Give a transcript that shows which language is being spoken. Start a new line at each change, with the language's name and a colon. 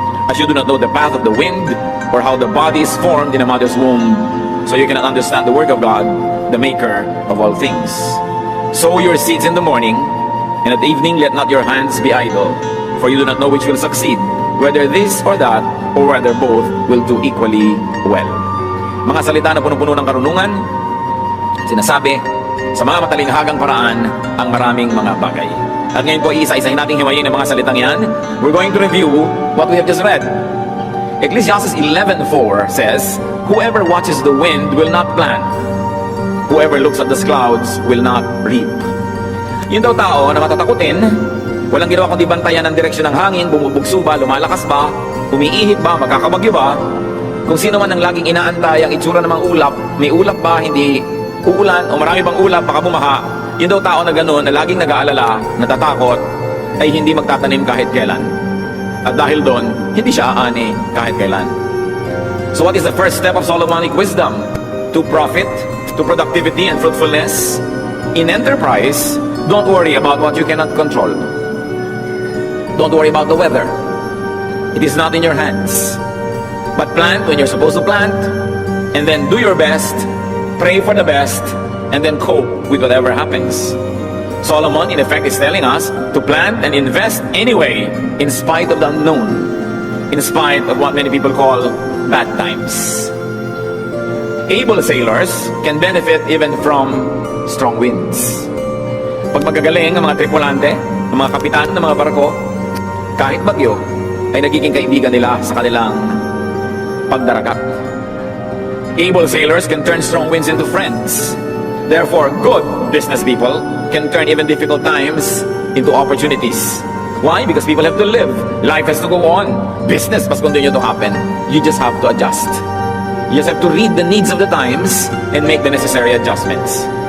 English: As you do not know the path of the wind, or how the body is formed in a mother's womb, so you cannot understand the work of God, the maker of all things. Sow your seeds in the morning, and at evening let not your hands be idle, for you do not know which will succeed, whether this or that, or whether both will do equally well.
Filipino: Mga salita na puno-puno ng karunungan, sinasabi sa mga matalinghagang paraan ang maraming mga bagay. At ngayon po, isa-isahin nating hiwayin ang mga salitang yan.
English: We're going to review what we have just read. Ecclesiastes 11:4 says, whoever watches the wind will not plant. Whoever looks at the clouds will not reap.
Filipino: Yung daw tao na matatakutin, walang ginawa kundi bantayan ang direksyon ng hangin, bumubugso ba, lumalakas ba, umiihip ba, magkakabagyo ba, kung sino man ang laging inaantay ang itsura ng mga ulap, may ulap ba, hindi uulan, o marami bang ulap, baka bumaha. Yung daw tao na gano'n, na laging nag-aalala, natatakot, ay hindi magtatanim kahit kailan. At dahil doon, hindi siya aani kahit kailan.
English: So what is the first step of Solomonic wisdom? To profit, to productivity and fruitfulness. In enterprise, don't worry about what you cannot control. Don't worry about the weather. It is not in your hands. But plant when you're supposed to plant, and then do your best, pray for the best, and then cope with whatever happens. Solomon, in effect, is telling us to plant and invest anyway, in spite of the unknown, in spite of what many people call bad times. Able sailors can benefit even from strong winds.
Filipino: Pag magagaling ang mga tripulante, ang mga kapitan ng mga barko, kahit bagyo, ay nagiging kaibigan nila sa kanilang pagdaragat.
English: Able sailors can turn strong winds into friends. Therefore, good business people can turn even difficult times into opportunities. Why? Because people have to live. Life has to go on. Business must continue to happen. You just have to adjust. You just have to read the needs of the times and make the necessary adjustments.